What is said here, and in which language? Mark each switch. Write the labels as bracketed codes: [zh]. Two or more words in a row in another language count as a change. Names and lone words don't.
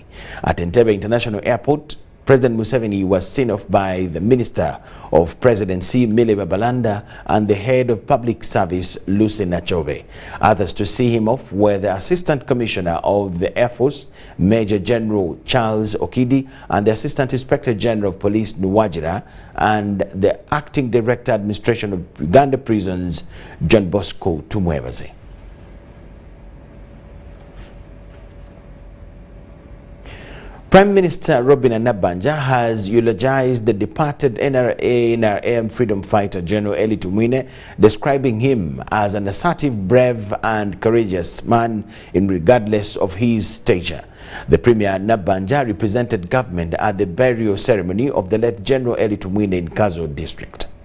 [en] At Entebbe International Airport, President Museveni was seen off by the Minister of Presidency, Mile Babalanda, and the Head of Public Service, Lucy Nachobe. Others to see him off were the Assistant Commissioner of the Air Force, Major General Charles Okidi, and the Assistant Inspector General of Police, Nuwajira, and the Acting Director Administration of Uganda Prisons, John Bosco Tumwine. Prime Minister Robin Anabanja has eulogized the departed NRM freedom fighter General Tumwine, describing him as an assertive, brave and courageous man regardless of his stature. The Premier Anabanja represented government at the burial ceremony of the late General Tumwine in Kazo district.